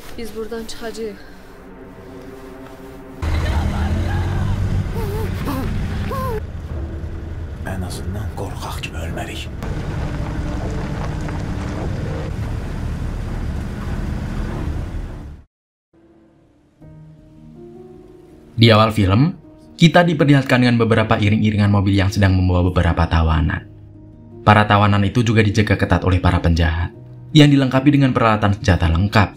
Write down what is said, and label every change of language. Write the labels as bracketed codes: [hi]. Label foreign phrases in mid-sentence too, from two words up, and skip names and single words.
[tr] Biz buradan çıkacağız. En azından korkak gibi ölmedik. [id] Di awal film, kita diperlihatkan dengan beberapa iring-iringan mobil yang sedang membawa beberapa tawanan. Para tawanan itu juga dijaga ketat oleh para penjahat, yang dilengkapi dengan peralatan senjata lengkap.